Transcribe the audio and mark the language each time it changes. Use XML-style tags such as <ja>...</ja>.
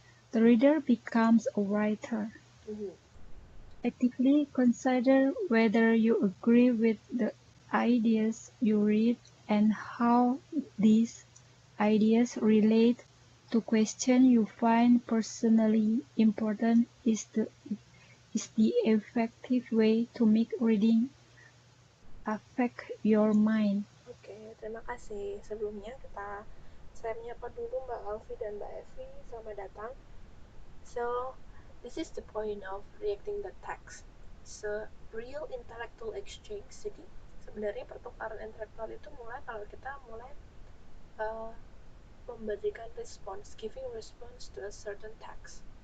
<en>The reader becomes a writer. Actively consider whether you agree with the ideas you read and how these ideas relate to questions you find personally important is the effective way to make reading affect your mind.</en> <id>Oke, terima kasih. Sebelumnya saya menyapa dulu Mbak Alfi dan Mbak Evi. Selamat datang.</id> <en>So, this is the point of reacting the text. So, real intellectual exchange.</en> <id>Jadi, sebenarnya pertukaran intelektual itu mulai kalau kita mulai memberikan response,</id> <en>giving response to a certain text.</en>